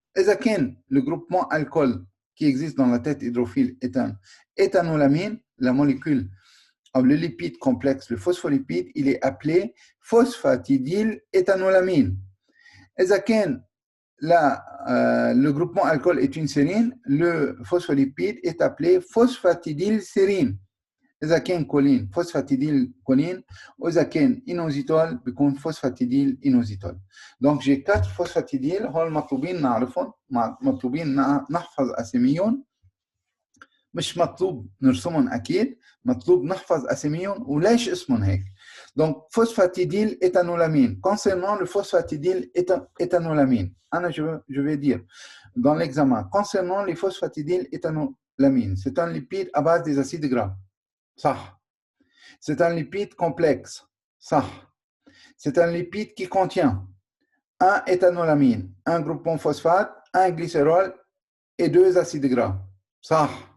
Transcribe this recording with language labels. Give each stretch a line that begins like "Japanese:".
Arabic: إذا كان
French: le groupement alcool qui existe dans la tête hydrophile est un éthanolamine, la molécule, le lipide complexe, le phospholipide, il est appelé phosphatidyléthanolamine.
Arabic: إذا كان
French: le groupement alcool est une sérine, le phospholipide est appelé phosphatidylsérine.
Arabic: إذا كان كولين phosphatidylcholine وإذا كان inositol بيكون phosphatidyl'inositol.
French: Donc j'ai 4
Arabic: phosphatidyl هول مطلوبين نعرفهم، مطلوبين نحفظ أساميهم، مش مطلوب نرسمهم أكيد، مطلوب نحفظ أساميهم وليش اسمهم هيك.
French: Donc, phosphatidyléthanolamine. Concernant le phosphatidyléthanolamine, je vais dire dans l'examen, concernant les phosphatidylléthanolamine, c'est un lipide à base des acides gras. Ça. C'est un lipide complexe. Ça. C'est un lipide qui contient un éthanolamine, un groupement phosphate, un glycérol et 2 acides gras. Ça.